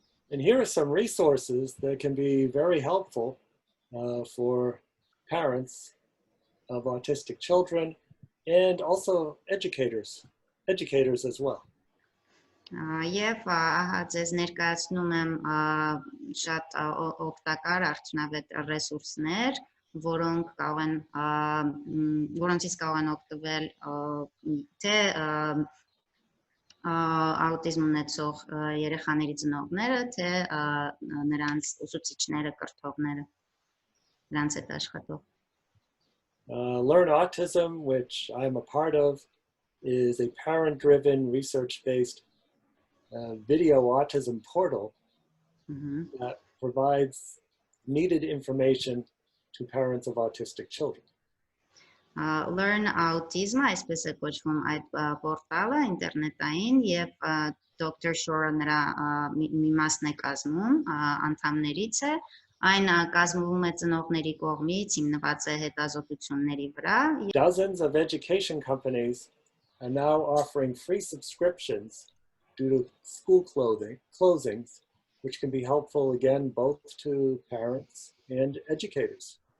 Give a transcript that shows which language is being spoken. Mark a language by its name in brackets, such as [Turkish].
[English] And here are some resources that can be very helpful for parents of autistic children and also educators as well. [Armenian] Եվ ձեզ ներկայացնում եմ շատ օգտակար արդյունավետ ռեսուրսներ, որոնցից կարող են օգտվել թե աուտիզմ ունեցող երեխաների ծնողները, թե նրանց ուսուցիչները, կրթողները, նրանց հետ աշխատող. [English] Learn Autism, which I'm a part of, is a parent-driven, research-based video autism portal that provides needed information to parents of autistic children. [Armenian] Learn Autism, այսպես է կոչվում այդ պորտալը ինտերնետային եւ Dr. Shore նրա մի մասն է կազմում, անդամներից է, այն կազմվում է ծնողների կողմից, հիմնված է հետազոտությունների վրա. [English] Dozens of education companies are now offering free subscriptions due to school closings, which can be helpful again both to parents and educators.